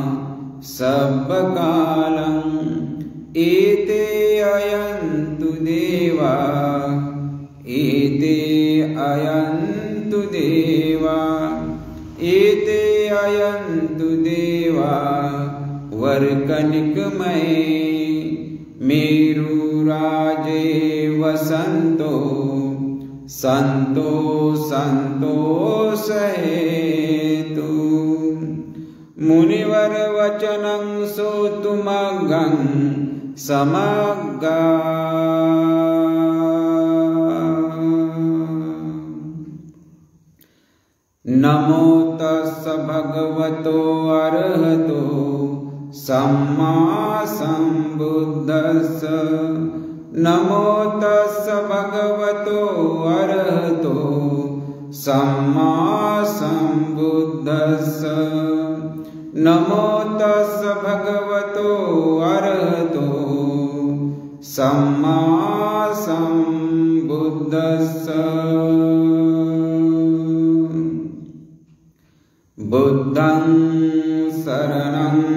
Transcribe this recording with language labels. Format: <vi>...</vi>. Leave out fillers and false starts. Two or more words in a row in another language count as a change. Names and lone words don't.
<pi>सबकालम् एते अयन्तु देवा एते अयन्तु देवा एते अयन्तु देवा वर्कनिकमये मेरुराजे वसन्तो सन्तो सन्तोषहेतु मुनिवर वचनं श्रोतुमग्गं समग्गा नमो तस्स भगवतो अरहतो सम्मा सम्बुद्धस्स नमो तस्स भगवतो अरहतो सम्मा सम्बुद्धस्स नमो तस्स भगवतो अरहतो सम्मा सम्बुद्धस्स बुद्धं शरणं</pi>